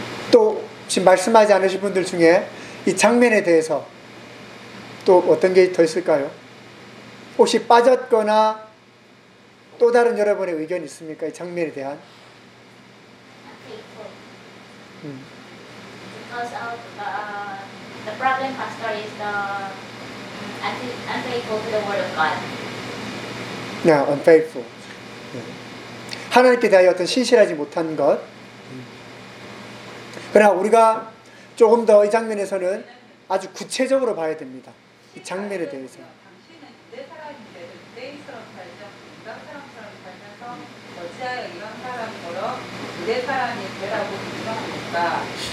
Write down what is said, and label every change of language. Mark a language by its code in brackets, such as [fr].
[ko] 또 지금 말씀하지 않으신 분들 중에 이 장면에 대해서 또 어떤 게 더 있을까요? 혹시 빠졌거나 또 다른 여러분의 의견이 있습니까? 이 장면에 대한? [en] Because of the problem pastor is the unfaithful to the word of God. Yeah, unfaithful. [ko] 하나님께 대하여 어떤 신실하지 못한 것. 그러나 우리가 조금 더 이 장면에서는 아주 구체적으로 봐야 됩니다. 이 장면에 대해서. 당신은 유대 사람인데 유대인처럼 살자, 이방 사람처럼 살면서 어찌하여 이방 사람처럼 유대 사람이 되라고 생각합니까?